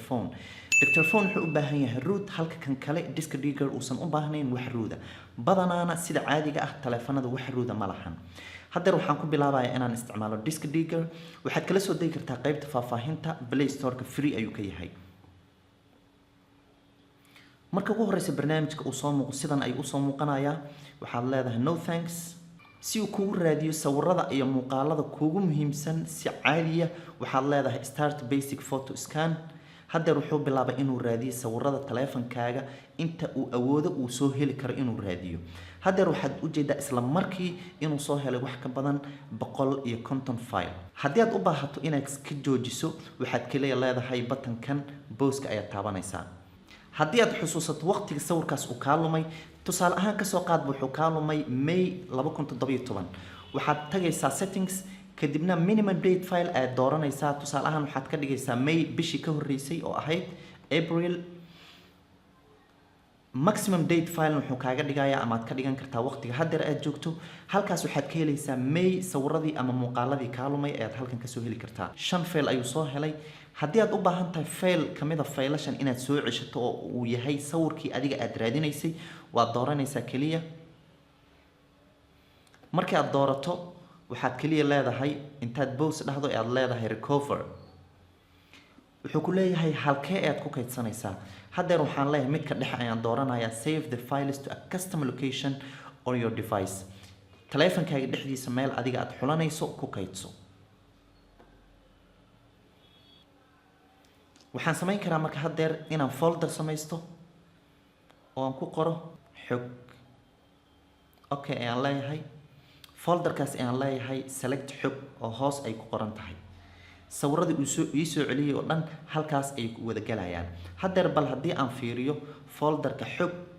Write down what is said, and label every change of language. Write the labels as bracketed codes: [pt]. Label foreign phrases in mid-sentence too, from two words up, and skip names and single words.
[so] Phone wuxuu u baahan yahay root halka kan kale disk digger uusan u baahnayn wax rooda badanaana sida caadiga ah taleefanada wax rooda ma lahan hadda waxaan ku bilaabayaa inaan isticmaalo disk digger waxaad kala soo degi kartaa qaybta faahfaahinta Play Store-ka free ayuu ka yahay marka ugu horeysa barnaamijka uu soo muuqdo sidan ay u soo muuqanayaa waxaad leedahay [en] no thanks [so] si uu kugu raadiyo sawirada iyo muuqaalada kugu muhiimsan si caadi ah waxaad leedahay [en] start basic photo scan [so] hadda wuxuu bilaabay inuu raadiyo sawirada taleefankaaga inta uu awoodo uu soo heli karo inuu raadiyo hadda waxaad u jeedaa isla markii inuu soo helay wax ka badan 150 file haddii aad u baahato inaad ka joojiso waxaad kaliya leedahay button-kan pause-ka ayaad taabanaysaa haddii aad xusuusato waqtiga sawirkaas uu kaa lumay tusaale ahaan ka soo qaad wuxuu kaa lumay May 2017 waxaad tagaysaa settings kadibna [en] minimum date file [so] aad dooranaysaa tusaale ahaan waxaad ka dhigaysaa May bishii ka horeysay oo ahayd April [en] maximum date file [so] wuxuu kaaga dhigayaa ama aad ka dhigan kartaa waqtiga hadda aad joogto halkaas waxaad ka helaysaa May sawiradii ama muuqaaladii ka lumay aad halkan ka soo heli kartaa 5 file ayuu soo helay haddii aad u baahan tahay file kamid ah faylashan inaad soo ceshato oo uu yahay sawirkii adiga aad raadinaysay waad dooranaysaa kaliya markii aad doorato waxaad kaliya leedahay intaad pause dhahdo aad leedahay recover wuxuu ku leeyahay halkee aad ku kaydsanaysaa hadda waxaan leeyahay midka dhexe ayaan dooranayaa [en] save the files to a custom location on your device [so] taleefankaaga dhexdiisa meel adiga aad xulanayso ku kaydso waxaan samayn karaa marka haddeer inaan folder samaysto oo aan ku qoro xog okay ayaan leeyahay folderkaas ayaan leeyahay select xog oo hoos ay ku qoran tahay sawirada uu soo celiyay oo dhan halkaas ay ku wada galayaan haddeer bal haddii aan fiiriyo folderka xog